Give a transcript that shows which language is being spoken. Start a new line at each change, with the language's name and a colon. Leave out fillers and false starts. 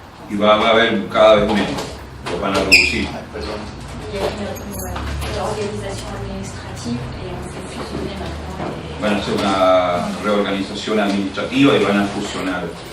Spanish: Y va a haber cada vez menos, lo van a reducir. Ay, perdón.
French: Il y a une organisation administrative et on fait fusionner maintenant.
Spanish: Van a hacer una reorganización administrativa y van a fusionar.